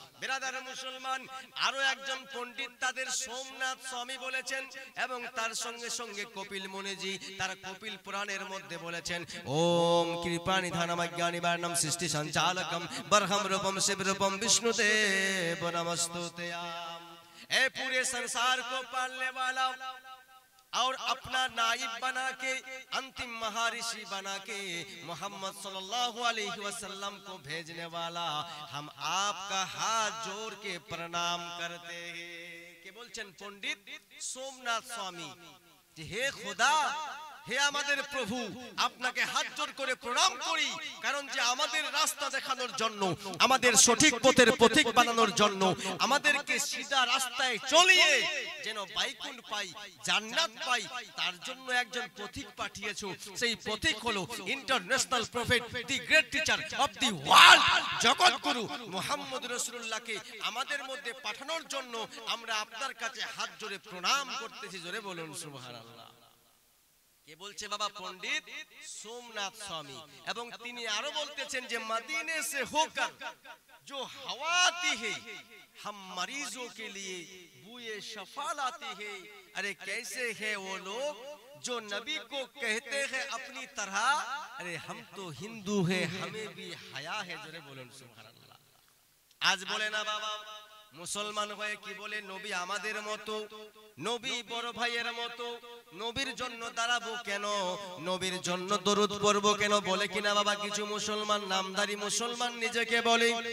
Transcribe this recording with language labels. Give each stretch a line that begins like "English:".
Bangla: বেরাদার মুসলমান, আরো একজন পণ্ডিত তাদের সোমনাথ স্বামী বলেছেন, এবং তার সঙ্গে সঙ্গে কপিল মুনিজি তার কপিল পুরাণের মধ্যে বলেছেন,
Sanskrit: ওম কৃপানিধানমজ্ঞানী বার্ণম সৃষ্টি সঞ্চালকম বরহম রূপম শিব রূপম विष्णुदेव नमस्तुतेयाम।
Hindi: ए पूरे संसार को पालने वाला और अपना नाइब बना के, अंतिम महर्षि बना के मोहम्मद सल्लल्लाहु अलैहि वसल्लम को भेजने वाला, हम आपका हाथ जोड़ के प्रणाम करते हैं। के बोलছেন पंडित सोमनाथ स्वामी, हे खुदा,
Bangla: হে আমাদের প্রভু, আপনাকে হাত জোড় করে প্রণাম করি, কারণ যে আমাদের রাস্তা দেখানোর জন্য, আমাদের সঠিক পথের পথিক বানানোর জন্য, আমাদেরকে সিধা রাস্তায় চলিয়ে যেন বাইকুণ্ঠ পাই, জান্নাত পাই, তার জন্য একজন পথিক পাঠিয়েছো। সেই পথিক হলো international prophet, the great teacher of the world, জগৎগুরু মুহাম্মদ রাসূলুল্লাহকে আমাদের মধ্যে পাঠানোর জন্য আমরা আপনার কাছে হাত জোড়ে প্রণাম করতেছি। জোরে বলুন সুবহানাল্লাহ। কে বলছে বাবা? পণ্ডিত সোমনাথ স্বামী। এবং তিনি আরো বলতেছেন যে
Hindi: মদিনে से होकर जो हवा आती है, हम मरीजों के लिए बूए शफा लाती है। अरे कैसे है वो लोग जो नबी को कहते हैं अपनी तरह, अरे हम तो हिंदू है, हमें भी हया है।
Bangla: जोरे बोलুন সুবহানাল্লাহ। আজ বলে না বাবা, মুসলমান হয়ে কি বলে? নবী আমাদের মতো, নবী বড় ভাইয়ের মতো, নবীর জন্য দাঁড়াবো কেন, নবীর জন্য দরুদ পড়বো কেন, বলে কিনা বাবা কিছু মুসলমান, নামধারী মুসলমান নিজেকে বলে।